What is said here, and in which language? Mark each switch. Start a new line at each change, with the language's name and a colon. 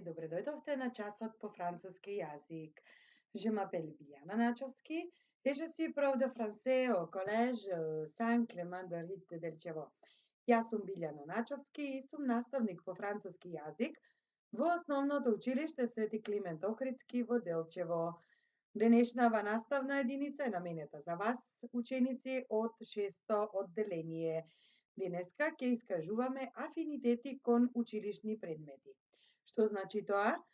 Macedonian: Добре дојдовте на часот по француски јазик.
French: Je m'appelle Biljana Načovski et je suis prof de français au collège Saint-Clément de Rite del Чево.
Macedonian: Јас сум Билјана Начовски и сум наставник по француски јазик во основното училиште Свети Климент Охридски во Делчево. Денешнава наставна единица е наменета за вас, ученици од 6-то одделение. Денеска ќе искажуваме афинитети кон училишни предмети. Што значи тоа?